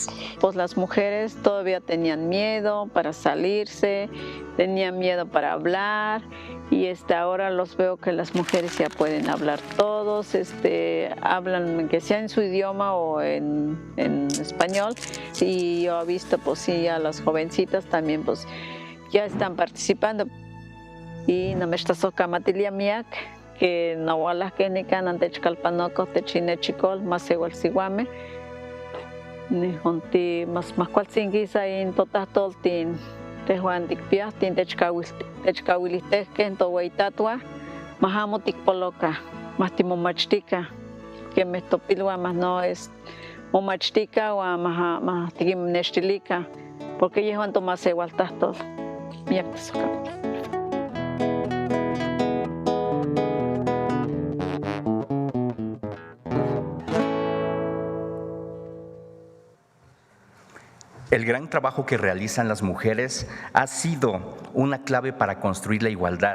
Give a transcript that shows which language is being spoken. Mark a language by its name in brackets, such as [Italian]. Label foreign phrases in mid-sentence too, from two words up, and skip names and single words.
[Spanish] Pues las mujeres todavía tenían miedo para salirse, tenían miedo para hablar y ahora los veo que las mujeres ya pueden hablar todos, hablan que sea en su idioma o en español. Y yo he visto pues sí a las jovencitas también pues ya están participando. [Nahuatl languages] y namechtasojkamatilia miak que nahualahkenika nantechkalpanoko techinechikol [Spanish] mas igual [Nahuatl languages] sihuame nihonti mas kualtzinkisa in totahtoltin tehuan tikpiahtin techkawilistehkeh toweitatwa mahamo tikpoloka mas timomachtika kemeh topilwan mas no momachtika uan mas tikinnextilika porque yehuan tomasewaltahtol miak tesojkamati. [Spanish] El gran trabajo que realizan las mujeres ha sido una clave para construir la igualdad.